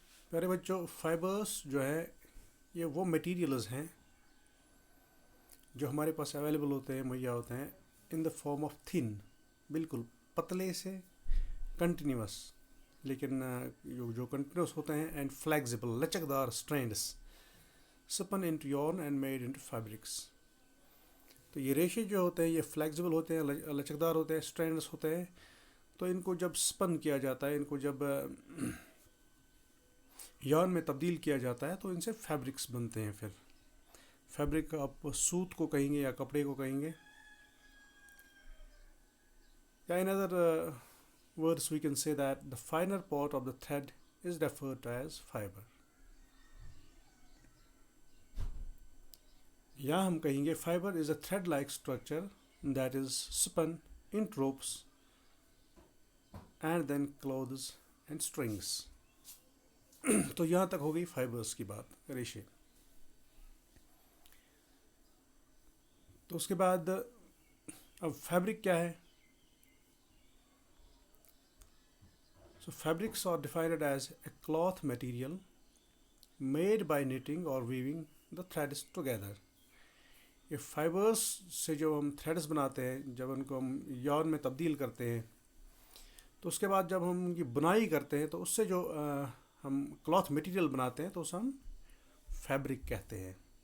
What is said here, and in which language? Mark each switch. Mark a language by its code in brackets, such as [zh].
[hi] प्यारे बच्चों, फाइबर्स जो है ये वो मटेरियल्स हैं जो हमारे पास अवेलेबल होते हैं, मुहैया होते हैं [en] in the form of thin, [hi] बिल्कुल पतले से कंटिन्यूस, लेकिन जो कंटिन्यूस होते हैं एंड फ्लेक्सिबल, लचकदार [en] Strands spun into yarn and made into fabrics. [hi] तो ये रेशे जो होते हैं ये फ्लेक्सिबल होते हैं, लचकदार होते हैं, स्ट्रैंड्स होते हैं। तो इनको जब स्पन किया जाता है, इनको जब yarn में तब्दील किया जाता है तो इनसे फैब्रिक्स बनते हैं। फिर फैब्रिक आप सूत को कहेंगे या कपड़े को कहेंगे, या in other [en] words we can say that the finer part of the thread is referred to as fiber. [hi] या हम कहेंगे [en] fiber is a thread-like structure that is spun in ropes and then clothes and strings. [hi] तो यहाँ तक हो गई fibres की बात, रेशे। तो उसके बाद अब फैब्रिक क्या है? [en] So fabrics are defined as a cloth material made by knitting or weaving the threads together. [hi] ये फाइबर्स से जो हम थ्रेड्स बनाते हैं, जब उनको हम yarn में तब्दील करते हैं तो उसके बाद जब हम उनकी बुनाई करते हैं तो उससे जो हम क्लॉथ मटेरियल बनाते हैं तो उसे हम फैब्रिक कहते हैं।